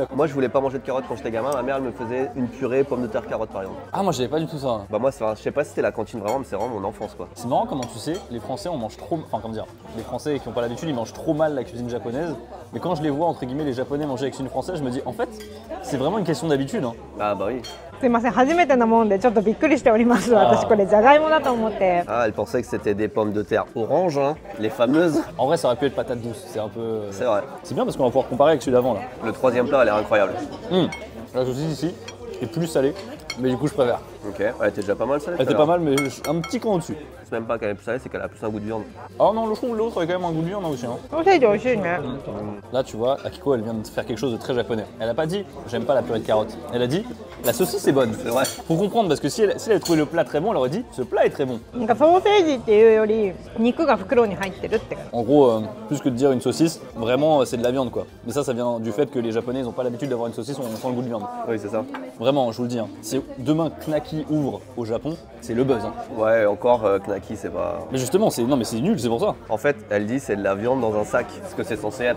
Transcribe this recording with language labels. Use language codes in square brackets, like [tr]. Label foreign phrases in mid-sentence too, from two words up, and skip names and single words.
[fr] Moi, je voulais pas manger de carottes quand j'étais gamin. Ma mère, elle me faisait une purée pomme de terre carotte, par exemple. Ah, moi j'avais pas du tout ça. Bah moi, je sais pas si c'était la cantine vraiment, mais c'est vraiment mon enfance, quoi. C'est marrant comment tu sais, les Français on mange trop. Enfin, comment dire, les Français qui n'ont pas l'habitude, ils mangent trop mal la cuisine japonaise. Mais quand je les vois, entre guillemets, les Japonais manger avec une Française, je me dis, en fait, c'est vraiment une question d'habitude. Hein. Ah bah oui. [ja] すいません、初めてなもんでちょっとびっくりしております。私これじゃがいもだと思って。 [fr] Ah, elle pensait que c'était des pommes de terre orange, hein, les fameuses. En vrai, ça aurait pu être patate douce. C'est un peu. C'est vrai. C'est bien parce qu'on va pouvoir comparer avec celui d'avant là. Le troisième plat, elle est incroyable. La saucisse ici est plus salée, mais du coup, je préfère. Ok, elle était déjà pas mal salée. Elle était pas mal, mais un petit cran au-dessus. C'est même pas qu'elle est plus salée, c'est qu'elle a plus un goût de viande. Oh non, je trouve l'autre avait quand même un goût de viande aussi. Hein. [ja] ソーセージ美味しいね。 [fr] Là, tu vois, Akiko, elle vient de faire quelque chose de très japonais. Elle a pas dit j'aime pas la purée de carottes. Elle a dit la saucisse est bonne. C'est vrai. Faut comprendre parce que si elle avait trouvé le plat très bon, elle aurait dit ce plat est très bon. [ja] なんかソーセージっていうより肉が袋に入ってるって。 [fr] En gros, plus que de dire une saucisse, vraiment c'est de la viande quoi. Mais ça vient du fait que les Japonais ils ont pas l'habitude d'avoir une saucisse on sent le goût de viande. Oui, c'est ça. Vraiment, je vous le dis. Hein. Si demain Knacky ouvre au Japon, c'est le buzz. Hein. Ouais, encore Knacky, c'est pas. Mais justement, c'est nul, c'est pour ça. En fait, elle dit c'est de la viande dans un sac, ce que c'est censé être.